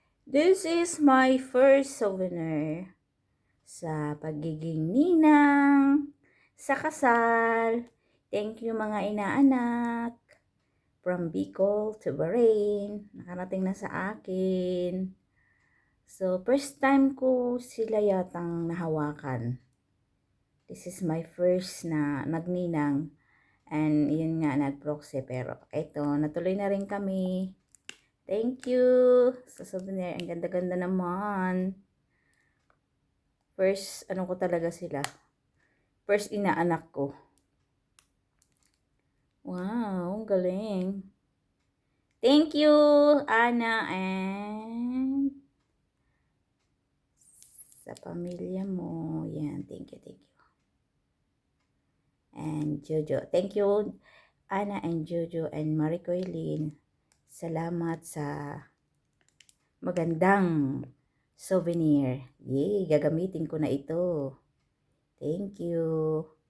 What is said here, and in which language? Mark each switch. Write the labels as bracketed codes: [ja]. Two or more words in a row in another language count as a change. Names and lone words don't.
[en] This is my first souvenir [tl] sa pagiging ninang sa kasal. [en] Thank you [tl] mga inaanak. [en] From Bicol to Bahrain. [tl] Nakarating na sa akin. So, [en] first time [tl] ko sila yatang nahawakan. [en] This is my first [tl] na nagninang. And yun nga, nag-proxy. Pero eto, natuloy na rin kami. [en] Thank you [tl] sa souvenir. Ang ganda-ganda naman. First, ano ko talaga sila. First inaanak ko. Wow, galing. [en] Thank you, Ana, and [tl] sa pamilya mo. Yan, [en] thank you, thank you. And Jojo. Thank you, Ana and Jojo and Maricoylin. [tl] Salamat sa magandang souvenir. Yay, gagamitin ko na ito. [en] Thank you.